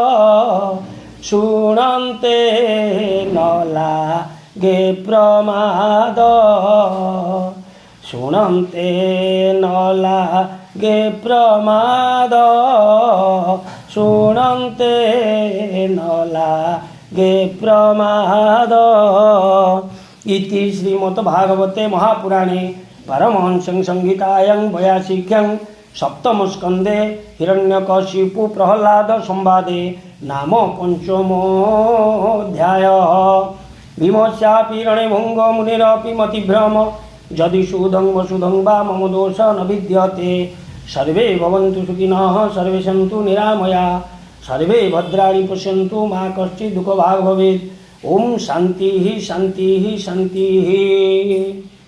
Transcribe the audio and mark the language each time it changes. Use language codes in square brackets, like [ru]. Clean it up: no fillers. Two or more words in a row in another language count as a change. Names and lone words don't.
[or] ଶୁଣନ୍ତେ ନ ଲାଗେ ପ୍ରମାଦ ଶୁଣନ୍ତେ ନ ଲାଗେ ପ୍ରମାଦ ଶୁଣନ୍ତେ ନ ଲାଗେ ପ୍ରମାଦ [sa] इति श्रीमद्भागवते महापुराणे परमहंसं संहितायां 82 सप्तमस्कन्धे हिरण्यकशिपु प्रह्लाद संवादे नाम पंचमोऽध्यायः भीमस्यापि रणे भङ्गो मुनिरपि मतिभ्रम यदि सुधं वसुधं वा मम दोष न विद्यते सर्वे भवन्तु सुखिनः सर्वे सन्तु निरामया सर्वे भद्राणि पश्यन्तु मा कश्चित् दुःखभाग् भवेत् ओम शांति ही शांति ही शांति ही।